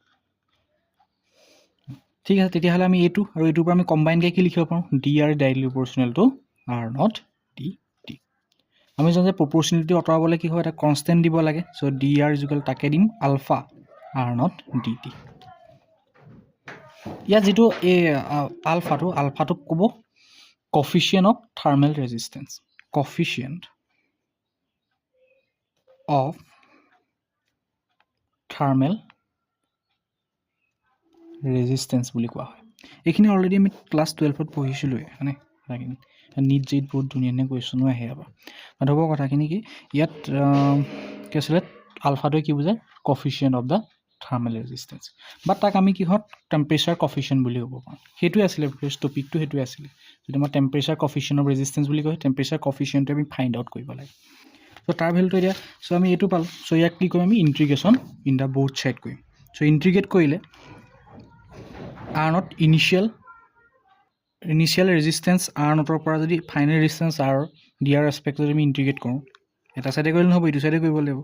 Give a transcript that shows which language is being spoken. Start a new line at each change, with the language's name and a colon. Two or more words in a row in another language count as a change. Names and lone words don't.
Assamese: ঠিক আছে, তেতিয়াহ'লে আমি এইটো আৰু এইটোৰ পৰা আমি কম্বাইনকৈ কি লিখিব পাৰোঁ, ডি আৰ
English: directly proportional to
Assamese: আৰ নট ডি টি। আমি জানো যে প্ৰপৰ্চনেলিটি আঁতৰাবলৈ কি হয়, এটা কনষ্টেণ্ট দিব লাগে। চ' ডি আৰ ইজুকেল তাকে দিম আলফা আৰ নট ডি টি। ইয়াত যিটো এই আলফাটোক ক'ব
English: coefficient of thermal resistance, coefficient of thermal resistance
Assamese: বুলি কোৱা হয়। এইখিনি অলৰেডি আমি ক্লাছ 12ত পঢ়িছিলোঁৱে, মানে নিট জেইত বহুত ধুনীয়া ধুনীয়া কুৱেশ্যনো আহে। বাট হ'ব কথাখিনি কি, ইয়াত কি আছিলে, আলফাটোৱে কি বুজায়,
English: coefficient of the thermal resistance,
Assamese: বাট তাক আমি কিহত
English: temperature coefficient
Assamese: বুলি ক'ব পাৰোঁ। সেইটোৱে আছিলে
English: first topic,
Assamese: সেইটোৱে আছিলে। যদি মই
English: temperature coefficient of resistance
Assamese: বুলি কয়,
English: temperature coefficient
Assamese: আমি
English: find out
Assamese: কৰিব লাগে। চ' তাৰ ভেলুটো এতিয়া, চ' আমি এইটো পালোঁ। চ' ইয়াক কি কৰিম আমি,
English: integration in the both side
Assamese: কৰিম। চ' ইণ্টিগ্ৰেট কৰিলে আৰ নট
English: initial resistance
Assamese: আৰ নটৰ পৰা যদি
English: final resistance
Assamese: আৰ ডি আৰ এছপেক্ট যদি আমি ইণ্টিগ্ৰেট কৰোঁ, এটা ছাইডে কৰিলে নহ'ব, এইটো ছাইডে কৰিব লাগিব।